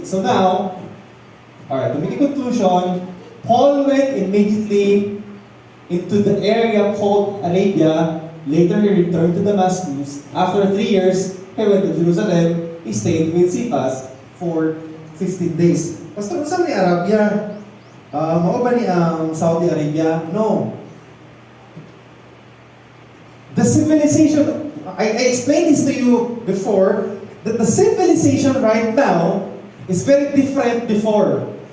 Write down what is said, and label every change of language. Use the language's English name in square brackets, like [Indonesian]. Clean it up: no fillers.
[English] So now, alright, to make a conclusion, Paul went immediately into the area called Arabia. Later, he returned to Damascus. After 3 years, he went to Jerusalem. He stayed with Cephas for 15 days. [Cebuano] Pastor, saan ni Arabia? Mao ba ni ang Saudi Arabia? [English] No. The civilization, I explained this to you before, that the civilization right now is very different before.